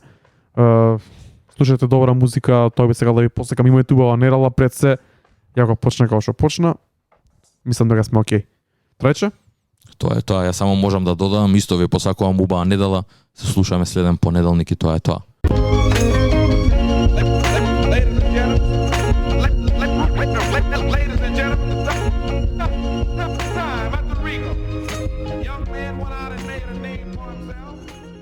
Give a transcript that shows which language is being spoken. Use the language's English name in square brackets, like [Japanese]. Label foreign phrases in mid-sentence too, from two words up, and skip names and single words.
[Macedonian] Слушате добра музика, тоа би сега да ви посекам, имате убава недела пред се. Ја го почна како што почна. Мислам дека сме окей. Трајче? Тоа е тоа, ја само можам да додадам, исто ви посакувам убава недела, се слушаме следен понеделник и тоа е тоа. [English] Ladies and gentlemen, time at the Regal. Young man went out and made a name for himself.